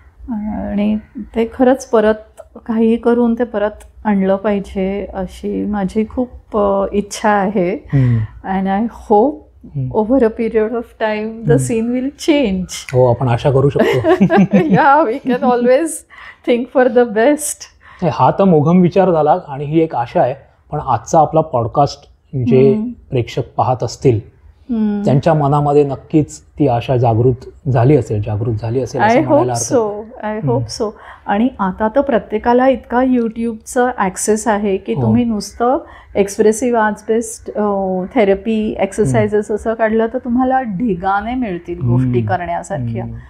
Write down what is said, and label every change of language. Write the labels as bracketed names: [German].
[Marathi] आणि ते खरंच परत काही करून ते परत आणलं पाहिजे अशी माझी खूप इच्छा आहे. [English] And I hope over a period of time the scene will change. [Marathi] हो, आपण आशा करू शकतो. [English] Yeah, we can always think for the best. [Marathi] हा तर मोघम विचार झाला आणि ही एक आशा आहे. पण आजचा आपला पॉडकास्ट जे प्रेक्षक पाहत असतील त्यांच्या मनामध्ये नक्कीच ती आशा जागृत झाली असेल [English] I hope so. [Marathi] आणि आता तर प्रत्येकाला इतका यूट्यूबचं ॲक्सेस आहे की तुम्ही नुसतं expressive arts based therapy exercises असं काढलं तर तुम्हाला ढिगाने मिळतील गोष्टी करण्यासारख्या.